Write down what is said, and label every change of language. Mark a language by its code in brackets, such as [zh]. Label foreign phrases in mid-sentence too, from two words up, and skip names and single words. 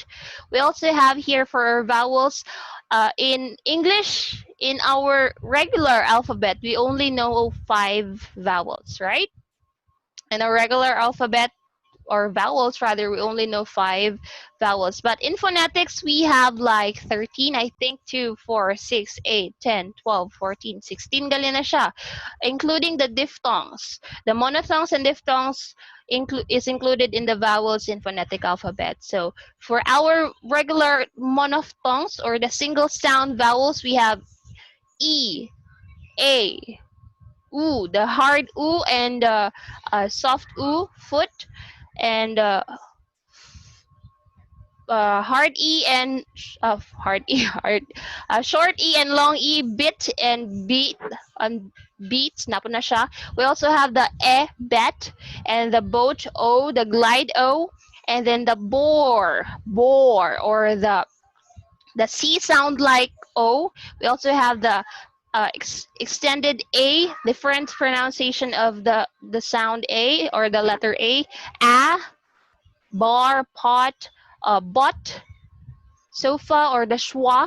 [en] We also have here for our vowels. In English, in our regular alphabet, we only know 5 vowels, right? In a regular alphabet, or vowels rather, we only know 5 vowels. But in phonetics, we have like 13, I think, 2, 4, 6, 8, 10, 12, 14, 16 [hil] gali na siya, [en] including the diphthongs. The monophthongs and diphthongs is included in the vowels in phonetic alphabet. So for our regular monophthongs or the single sound vowels, we have E, A, U, the hard U and soft U, foot, and hard E and short E and long E, bit and beat, beats [tl] na po na siya. [en] We also have the bet and the boat O, the glide O, and then the bore or the C sound like O. We also have the extended A, different pronunciation of the sound A or the letter A, bar, pot, bot, sofa, or the schwa.